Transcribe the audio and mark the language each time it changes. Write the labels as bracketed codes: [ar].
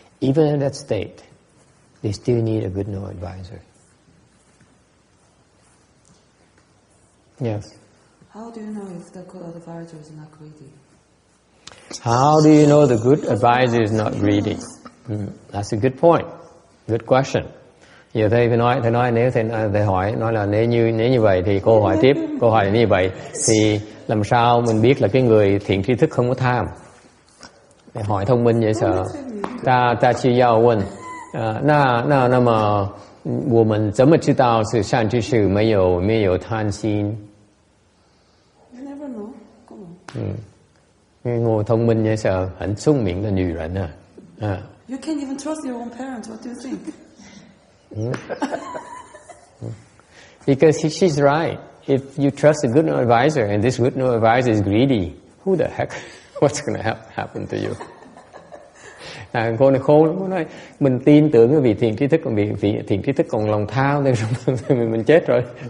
[en] Even in that state, they still need a good know advisor. Yes. How do you know if the good advisor is not greedy? How do you know the good advisor is not greedy? That's a good point. Good question. [vi] Giờ thầy nói nếu thầy hỏi nói là nếu như vậy thì cô hỏi tiếp, câu hỏi như vậy thì làm sao mình biết là cái người thiện tri thức không có tham? Hỏi thông minh vậy sợ. [zh] 大家要问那么我们怎么知道是善知识没有贪心？ [en] You never know. Come on. [vi] Ngô thông minh vậy sợ, [zh] 很聪明的女人啊。 [en] You can't even trust your own parents. What do you think? Because she's right. If you trust a good advisor and this good advisor is greedy, who the heck? What's going to happen to you? [vi] Cô này khôn lắm, cô nói mình tin tưởng cái vị thiện tri thức, còn vị thiện tri thức còn lòng tham thì mình chết rồi.